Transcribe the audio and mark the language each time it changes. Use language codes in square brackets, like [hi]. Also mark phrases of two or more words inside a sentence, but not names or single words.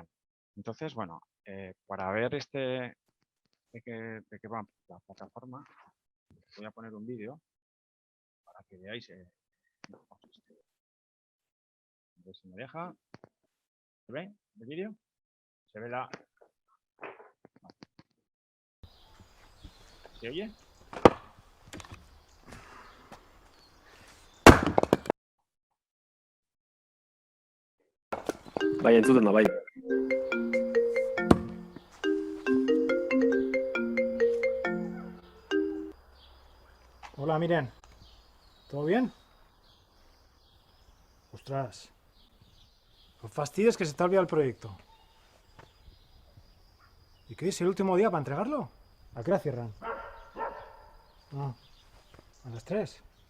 [es] Entonces, bueno, para ver de qué va la plataforma, voy a poner un vídeo para que veáis. A ver si me deja. ¿Se ve el vídeo? ¿Se ve la...? ¿Se oye? [eu] Bai, entzuten da, bai. [es] Hola, Miren. ¿Todo bien? Ostras. No fastidies que se te ha olvidado el proyecto. ¿Y qué es el último día para entregarlo? ¿A qué hora cierran? Ah, a las 3.